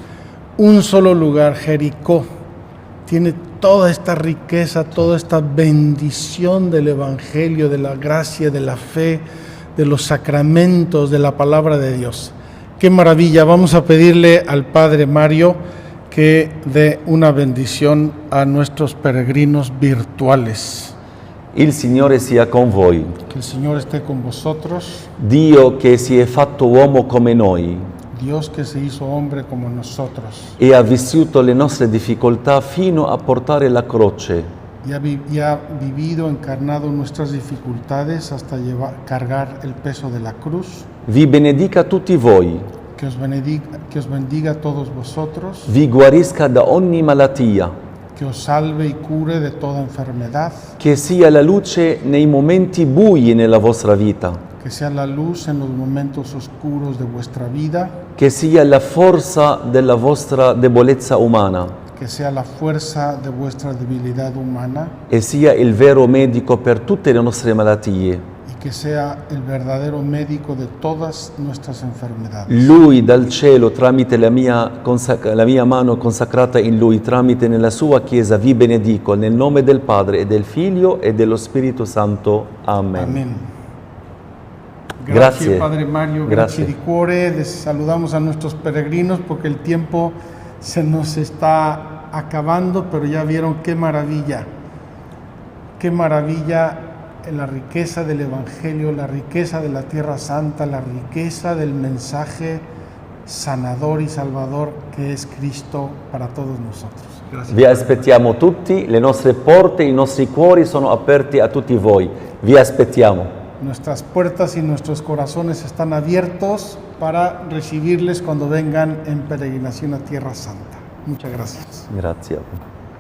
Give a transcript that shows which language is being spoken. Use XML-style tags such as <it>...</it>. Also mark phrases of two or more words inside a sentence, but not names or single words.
<es>Un solo lugar, Jericó, tiene toda esta riqueza, toda esta bendición del Evangelio, de la gracia, de la fe, de los sacramentos, de la palabra de Dios. ¡Qué maravilla! Vamos a pedirle al Padre Mario que dé una bendición a nuestros peregrinos virtuales.</es> <it>Il Signore sia con voi.</it> <es>Que el Señor esté con vosotros.</es> <it>Dio che si è fatto uomo come noi</it> <es>Dios que se hizo hombre como nosotros</es> <it>e ha vissuto le nostre difficoltà fino a portare la croce.</it> <es>y ha vivido, encarnado nuestras dificultades hasta cargar el peso de la cruz.</es> <it>Vi benedica tutti voi,</it> <es>Que os bendiga a todos vosotros,</es> <it>vi guarisca da ogni malattia,</it> <es>que os salve y cure de toda enfermedad,</es> <it>che sia la luce nei momenti bui nella vostra vita,</it> <es>que sea la luz en los momentos oscuros de vuestra vida,</es> <it>che sia la forza della vostra debolezza umana</it> <es>que sea la fuerza de vuestra debilidad humana</es> <it>e sia il vero medico per tutte le nostre malattie.</it> <es>y que sea el verdadero médico de todas nuestras enfermedades.</es> <it>Lui dal cielo, tramite la mia mano consacrata in Lui, tramite nella sua Chiesa, vi benedico nel nome del Padre e del Figlio e dello Spirito Santo. Amen.</it> <es>Amén. Gracias, Padre Mario. Gracias. Gracias,</es> <it>di cuore.</it> <es>Les saludamos a nuestros peregrinos porque el tiempo se nos está acabando, pero ya vieron qué maravilla la riqueza del Evangelio, la riqueza de la Tierra Santa, la riqueza del mensaje sanador y salvador que es Cristo para todos nosotros. Gracias.</es> <it>Vi aspettiamo tutti, le nostre porte, i nostri cuori sono aperti a tutti voi. Vi aspettiamo.</it> <es>Nuestras puertas y nuestros corazones están abiertos para recibirles cuando vengan en peregrinación a Tierra Santa. Muchas gracias.</es> <it>Grazie.</it>